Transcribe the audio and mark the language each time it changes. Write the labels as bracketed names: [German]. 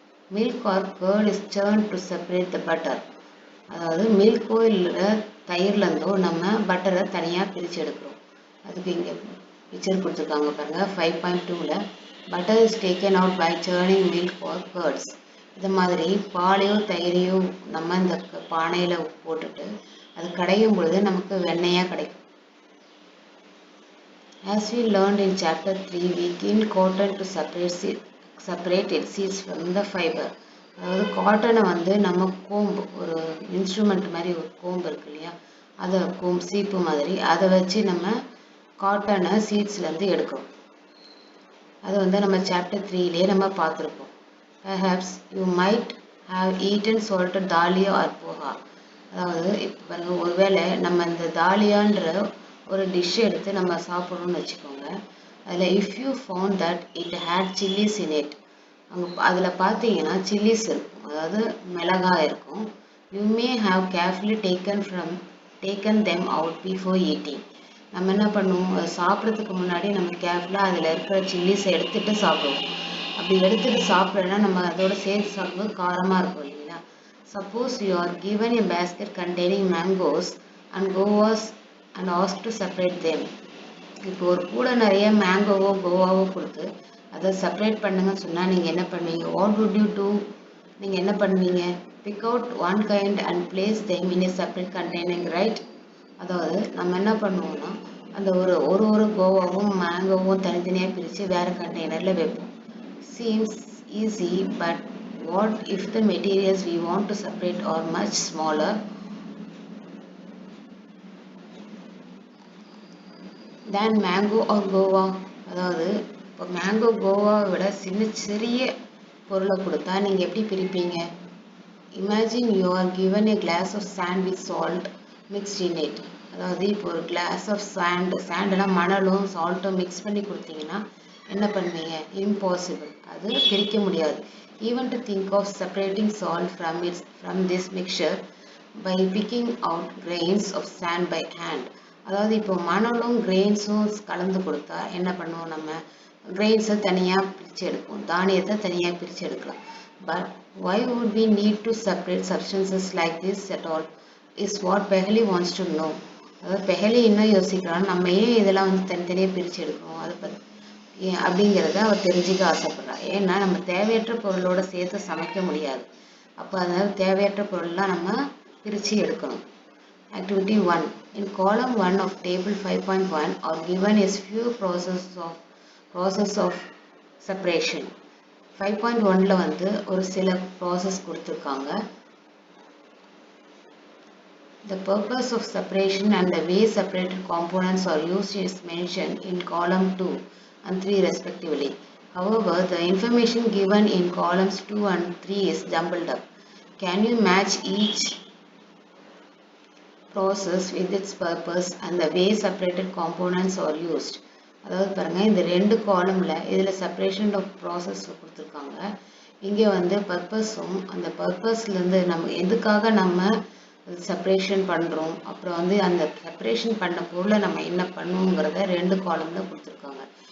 [English] milk or curd is churned to separate the butter, [Tamil] அதாவது மில்க்கோ இல்லை தயிர்லேருந்தோ நம்ம பட்டரை தனியாக பிரித்து எடுக்கிறோம். அதுக்கு இங்கே பிக்சர் கொடுத்துருக்காங்க பாருங்கள். 5.2ல் [English] Butter is taken out by churning milk or curds. [Tamil] இது மாதிரி பாலையோ தயிரையோ நம்ம இந்த பானையில் போட்டுட்டு அது கடையும் பொழுது நமக்கு வெண்ணெயாக கிடைக்கும். [English] As we learned in chapter 3, we keen cotton to separate its seeds from the fiber. [Tamil] அதாவது காட்டனை வந்து நம்ம கோம்பு, ஒரு இன்ஸ்ட்ருமெண்ட் மாதிரி ஒரு கோம்பு இருக்கு இல்லையா, அதை சீப்பு மாதிரி அதை வச்சு நம்ம காட்டனை சீட்ஸ்லேருந்து எடுக்கிறோம். அது வந்து நம்ம சாப்டர் 3லேயே நம்ம பார்த்துருக்கோம். [English] Perhaps you might have eaten salted dahlia or poha. [Tamil] அதாவது இப்போ பாருங்கள், ஒருவேளை நம்ம இந்த தாலியான்ற ஒரு டிஷ் எடுத்து நம்ம சாப்பிட்றோம்னு வச்சுக்கோங்க. [English] அதில் if you found that it had chillies in it, [Tamil] அதில் பார்த்தீங்கன்னா சில்லிஸ் இருக்கும், அதாவது மிளகாய் இருக்கும். [English] You may have carefully taken them out before eating. [Tamil] நம்ம என்ன பண்ணுவோம், அதை சாப்பிட்றதுக்கு முன்னாடி நம்ம கேர்ஃபுல்லாக அதில் இருக்கிற சில்லிஸை எடுத்துகிட்டு சாப்பிடுவோம். அப்படி எடுத்துகிட்டு சாப்பிட்றோன்னா நம்ம அதோட சேர்த்து சாப்பிடும்போது காரமாக இருக்கும் இல்லைங்களா. [English] Suppose you are given a basket containing mangoes and guavas and asked to separate them. [Tamil] இப்போ ஒரு கூட நிறைய மேங்கோவோ கோவாவோ கொடுத்து அதை செப்பரேட் பண்ணுங்கன்னு சொன்னால் நீங்கள் என்ன பண்ணுவீங்க? [English] What would you do? [Tamil] நீங்கள் என்ன பண்ணுவீங்க? [English] Pick out one kind and place them in a separate container, right? [Tamil] அதாவது நம்ம என்ன பண்ணுவோம்னா அந்த ஒரு கோவாவும் மேங்கோவும் தனித்தனியாக பிரித்து வேறு கண்டெய்னரில் வைப்போம். [English] Seems easy, but what if the materials we want to separate are much smaller than mango or guava? [Tamil] அதாவது இப்போ மேங்கோ கோவாவை விட சிறிய பொருளை கொடுத்தா நீங்கள் எப்படி பிரிப்பீங்க? [English] Imagine you are given a glass of sand with salt mixed in it. [Tamil] அதாவது இப்போ ஒரு கிளாஸ் ஆஃப் சாண்டுனா மணலும் சால்ட்டும் மிக்ஸ் பண்ணி கொடுத்தீங்கன்னா என்ன பண்ணுவீங்க? இம்பாசிபிள், அது பிரிக்க முடியாது. [English] Even to think of separating salt from this mixture by picking out grains of sand by hand. [Tamil] அதாவது இப்போ மணலும் கிரெயின்ஸும் கலந்து கொடுத்தா என்ன பண்ணுவோம்? நம்ம கிரெயின்ஸை தனியாக பிரித்து எடுப்போம், தானியத்தை தனியாக பிரித்து எடுக்கலாம். [English] பட் why would we need to separate substances like this at all is what Pehli wants to know. [Tamil] அதாவது பெஹலி இன்னும் யோசிக்கிறான், நம்ம ஏன் இதெல்லாம் வந்து தனித்தனியாக பிரித்து எடுக்கணும் அதை பற்றி அப்படிங்கிறத அவர் தெரிஞ்சுக்க ஆசைப்படுறார். ஏன்னா நம்ம தேவையற்ற பொருளோட சேர்த்து சமைக்க முடியாது. அப்போ அதனால் தேவையற்ற பொருள்லாம் நம்ம பிரித்து எடுக்கணும். [English] Activity 1. In column 1 of table 5.1 are given is few process of separation. [Tamil] 5.1ல வந்து ஒரு சில ப்ராசஸ் கொடுத்துருக்காங்க. [English] The purpose of separation and the way separated components are used is mentioned in column 2 and 3 respectively. However, the information given in columns 2 and 3 is jumbled up. Can you match each process with its purpose and the way separated components are used? [Tamil] அதாவது பாருங்கள், இந்த ரெண்டு காலமில் இதில் separation of process கொடுத்துருக்காங்க. இங்கே வந்து பர்பஸும் அந்த பர்பஸ்லேருந்து நம்ம எதுக்காக நம்ம செப்பரேஷன் பண்ணுறோம், அப்புறம் வந்து அந்த செப்பரேஷன் பண்ண பொருளை நம்ம என்ன பண்ணுவோங்கிறத ரெண்டு காலமில் கொடுத்துருக்காங்க.